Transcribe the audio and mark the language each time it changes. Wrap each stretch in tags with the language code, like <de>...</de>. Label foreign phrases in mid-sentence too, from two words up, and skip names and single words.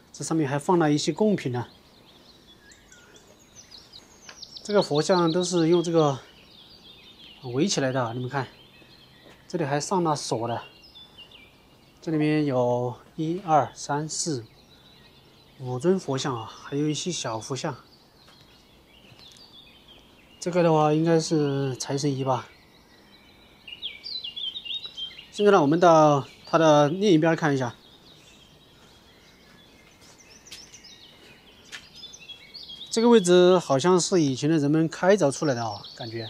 <zh>這上面還放了一些貢品呢。這個佛像都是用這個圍起來的，你們看，這裡還上了鎖的。這裡面有1、2、3、4。5尊佛像啊，還有一些小佛像。這個的話應該是財神爺吧。現在呢，我們到它的另一邊看一下。這個位置好像是以前的人們開鑿出來的啊，感覺。</zh>